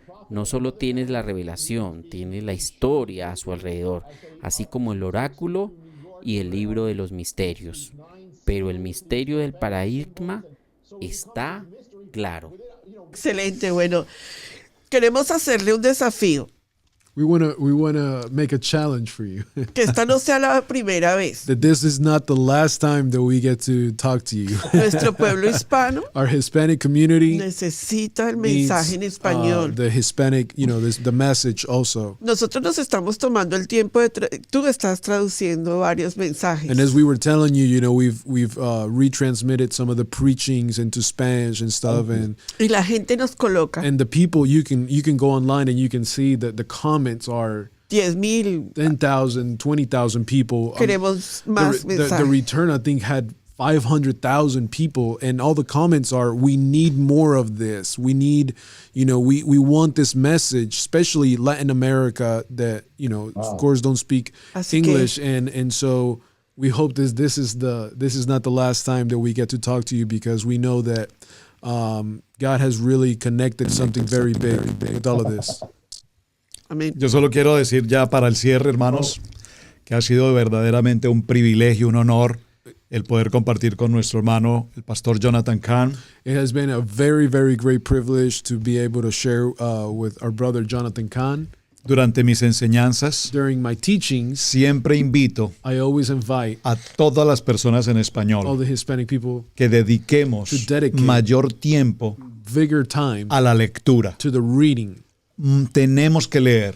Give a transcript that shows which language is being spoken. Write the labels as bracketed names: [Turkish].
[Spanish] No solo tienes la revelación, tienes la historia a su alrededor, así como el oráculo y el libro de los misterios. Pero el misterio del paradigma está claro. Excelente, bueno, queremos hacerle un desafío. [English] we wanna make a challenge for you. [Spanish] Que esta no sea la primera vez. [English] That this is not the last time that we get to talk to you. [Spanish] Nuestro pueblo hispano [English] Our Hispanic community [Spanish] necesita el [English] needs [Spanish] mensaje en español. [English] the Hispanic, the message also. [Spanish] Nosotros nos estamos tomando el tiempo de tú estás traduciendo varios mensajes. [English] And as we were telling you, we've retransmitted some of the preachings into Spanish and stuff, [Spanish] Y la gente nos coloca [English] and the people you can go online and you can see that the comments are [Spanish] 10,000. [English] 10,000, 20,000 people. [Spanish] Queremos más [English] the [Spanish] mensajes. [English] return I think had 500,000 people, and all the comments are, we need more of this. We need, we want this message, especially Latin America that, of course don't speak [Spanish] Así [English] English. And so we hope this is not the last time that we get to talk to you, because we know that God has really connected something very big with all of this. Amén. [Spanish] Yo solo quiero decir ya para el cierre, hermanos, que ha sido verdaderamente un privilegio, un honor el poder compartir con nuestro hermano, el pastor Jonathan Cahn. [English] It has been a very, very great privilege to be able to share with our brother Jonathan Cahn. [Spanish] Durante mis enseñanzas, [English] During my teachings, [Spanish] siempre invito [English] I always invite [Spanish] a todas las personas en [English] all [Spanish] español [English] the Hispanic people [Spanish] que dediquemos [English] to dedicate [Spanish] mayor tiempo [English] bigger time [Spanish] a la lectura. [English] to the reading. [Spanish] Tenemos que leer.